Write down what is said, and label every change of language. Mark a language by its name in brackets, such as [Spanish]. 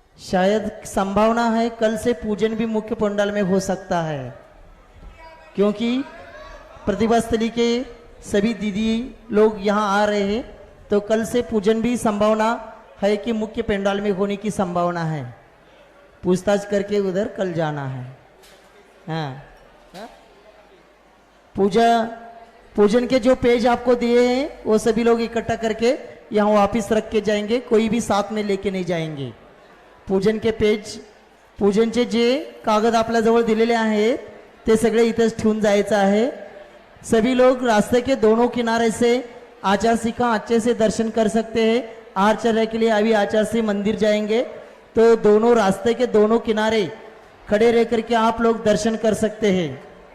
[Hindi] शायद संभावना है कल से पूजन भी मुख्य पंडाल में हो सकता है, क्योंकि प्रतिभा स्थली के सभी दीदी लोग यहाँ आ रहे हैं, तो कल से पूजन भी संभावना है कि मुख्य पेंडाल में होने की संभावना है। पूछताछ करके उधर कल जाना है। हाँ, पूजन के जो पेज आपको दिए हैं वो सभी लोग इकट्ठा करके यहाँ वापिस रख के जाएंगे, कोई भी साथ में लेके नहीं जाएंगे। पूजन के पेज, [Marathi] पूजनचे जे कागद आपल्या जवळ दिलेले आहेत ते सगळे इथेच ठेवून जायचं आहे। [Hindi] सभी लोग रास्ते के दोनों किनारे से आचार सिंह अच्छे से दर्शन कर सकते हैं। आहार चर्या के लिए अभी आचार सिंह मंदिर जाएंगे, तो दोनों रास्ते के दोनों किनारे खड़े रह करके आप लोग दर्शन कर सकते हैं।